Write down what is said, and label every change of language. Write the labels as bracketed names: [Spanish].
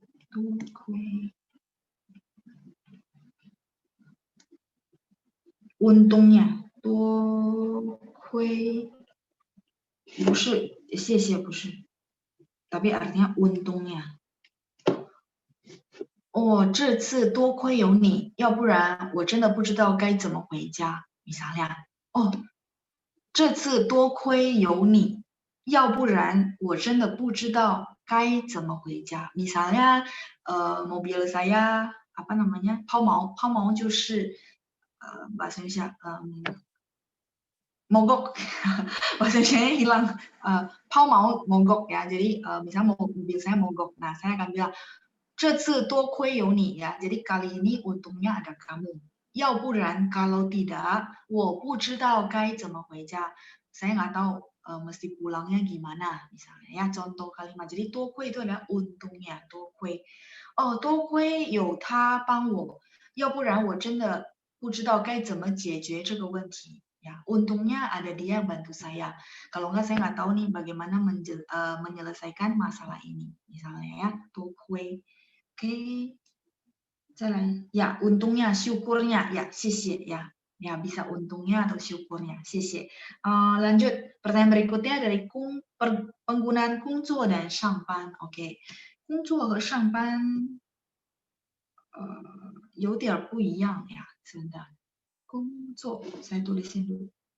[Indonesian] Tuokui. Untungnya. Tuokui. Busu, 谢谢 busu. Tapi artinya untungnya. [Chinese] 哦，这次多亏有你，要不然我真的不知道该怎么回家。 [Indonesian] Misalnya, oh, [Chinese] 这次多亏有你，要不然我真的不知道该怎么回家。 [Indonesian] Misalnya, mobil saya apa namanya? 抛锚，抛锚就是bahasa Indonesia mogok, bahasa Indonesia hilang. 抛锚 mogok ya. Jadi misalnya mobil saya mogok, nah saya akan bilang [Chinese] 这次多亏有你 [Indonesian] ya. Jadi kali ini untungnya ada kamu. [Chinese] 要不然 [Indonesian] kalau tidak, [Chinese] 我不知道该怎么回家. [Indonesian] Saya nggak tahu mesti pulangnya gimana misalnya ya. Contoh kalimat. Jadi 多亏 itu adalah untungnya, 多亏. [Chinese] Oh, 多亏有他帮我，要不然我真的不知道该怎么解决这个问题. [Indonesian] Ya, untungnya ada dia yang bantu saya. Kalau nggak, saya nggak tahu nih bagaimana menyelesaikan masalah ini. Misalnya ya, 多亏. Oke, jalan. Ya, untungnya, syukurnya. Ya, 谢谢 ya. Ya, bisa untungnya atau syukurnya. [Chinese] 谢谢. [Indonesian] Lanjut, pertanyaan berikutnya dari penggunaan 工作 dan 上班. [Chinese] Oke, 工作和上班有点不一样呀，真的。 [Indonesian] 工作 saya tulisin dulu.